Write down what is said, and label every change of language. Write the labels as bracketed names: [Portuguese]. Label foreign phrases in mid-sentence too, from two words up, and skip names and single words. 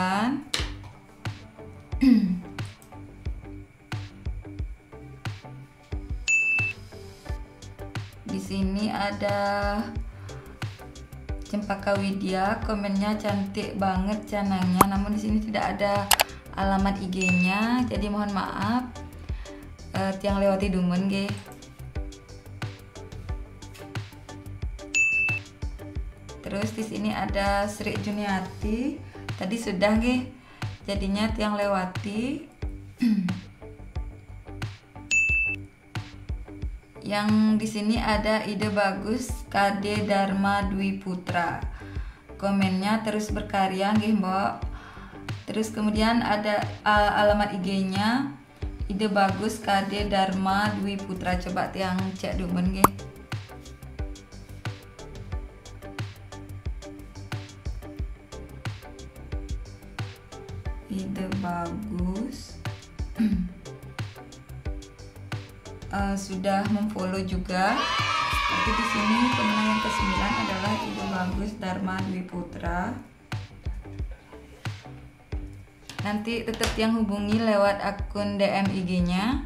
[Indonesian] Di sini ada Cempaka Widya, komennya cantik banget canangnya, namun di sini tidak ada alamat IG-nya, jadi mohon maaf. [Balinese] Tiang lewati dumun nggih. [Indonesian] Terus di sini ada Sri Juniati, tadi sudah nggih, jadinya tiang lewati. Yang di sini ada Ide Bagus KD Dharma Dwi Putra, komennya terus berkarya nggih Mbok. Terus kemudian ada alamat IG-nya Ide Bagus KD Dharma Dwi Putra, coba tiang cek [Balinese] dumen nggih. [Indonesian] Ide Bagus sudah memfollow juga. Tapi di sini pemenang yang ke-9 adalah Ide Bagus Dharma Dwi Putra. Nanti tetap yang hubungi lewat akun DM IG-nya.